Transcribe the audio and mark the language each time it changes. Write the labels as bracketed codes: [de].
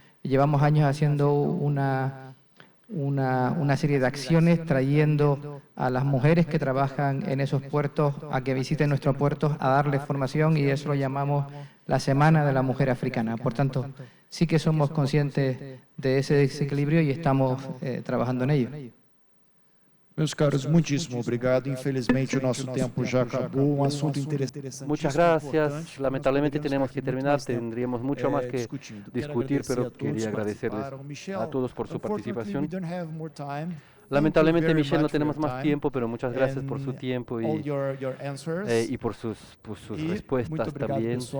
[es] llevamos años haciendo una serie de acciones trayendo a las mujeres que trabajan en esos puertos a que visiten nuestros puertos, a darles formación, y eso lo llamamos la Semana de la Mujer Africana. Por tanto, sí que somos conscientes de ese desequilibrio y estamos trabajando en ello. [pt] Meus caros, muitíssimo obrigado. Infelizmente, o nosso tempo já acabou. Asunto interessante. [es] Muchas gracias. Lamentablemente tenemos que terminar. Tendríamos mucho más que discutir, pero quería agradecerles a todos por su participación. Lamentablemente, Michelle, no tenemos más tiempo, pero muchas gracias por su tiempo y por sus respuestas también.